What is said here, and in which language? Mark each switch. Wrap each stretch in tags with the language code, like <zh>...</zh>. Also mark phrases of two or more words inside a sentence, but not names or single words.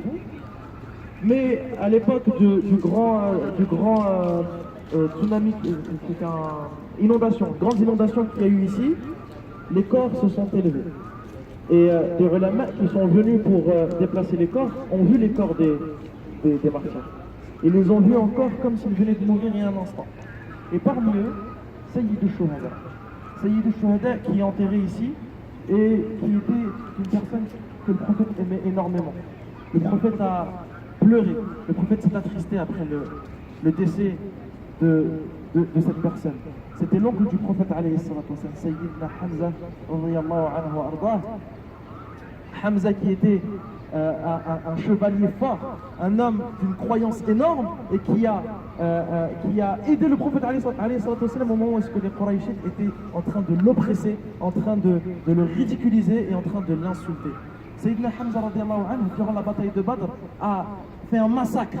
<fr>Mais à l'époque du grand tsunami, c'est une grande inondation qu'il y a eu ici, les corps se sont élevés. Et des ulama qui sont venus pour déplacer les corps ont vu les corps des martyrs. Ils les ont vus encore comme s'ils venaient de mourir il y a un instant. Et parmi eux, Sayyid al-Shuhada. Sayyid al-Shuhada qui est enterré ici, et qui était une personne que le prophète aimait énormément. Le prophète a pleuré, le prophète s'est attristé après le décès de cette personne. C'était l'oncle du prophète</fr> <ar>عليه الصلاة والسلام,</ar> <fr>Sayyidina Hamza</fr> <ar>رضي الله عنه وأرضاه.</ar> <fr>Hamza qui était un chevalier fort, un homme d'une croyance énorme et qui a aidé le prophète</fr> <ar>عليه الصلاة والسلام</ar> <fr>au moment où les Qurayshites étaient en train de l'oppresser, en train de le ridiculiser et en train de l'insulter. Sayyidina Hamza</fr> <ar>رضي الله عنه,</ar> <fr>durant la bataille de Badr, a fait un massacre.</fr>